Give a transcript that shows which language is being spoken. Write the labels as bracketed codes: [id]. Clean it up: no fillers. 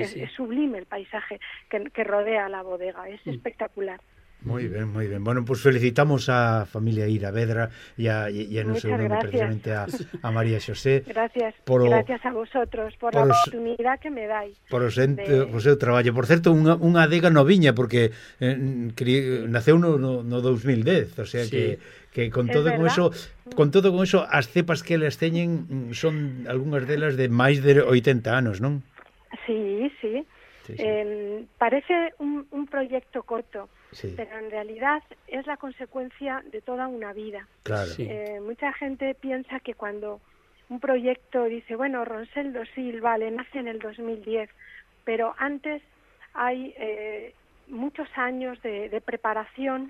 [es] es sublime el paisaje que rodea la bodega, es espectacular. Muy bien, muy bien. Bueno, pues felicitamos a familia Ira Vedra y a no sé dónde, precisamente a María José. Gracias, gracias a vosotros por la oportunidad que me dais. [gl] Por seu traballo. Por certo, unha adega noviña, porque naceu no 2010, [es] o sea, sí, que con todo es con verdad. Eso, [gl] con todo con eso, as cepas que les teñen son algunhas delas de máis de 80 anos, non? [es] Sí, sí. Sí. Parece un proyecto corto. Sí. Pero en realidad es la consecuencia de toda una vida. Claro. Sí. Mucha gente piensa que cuando un proyecto dice, bueno, Ronsel Dosil, vale, nace en el 2010, pero antes hay muchos años de preparación.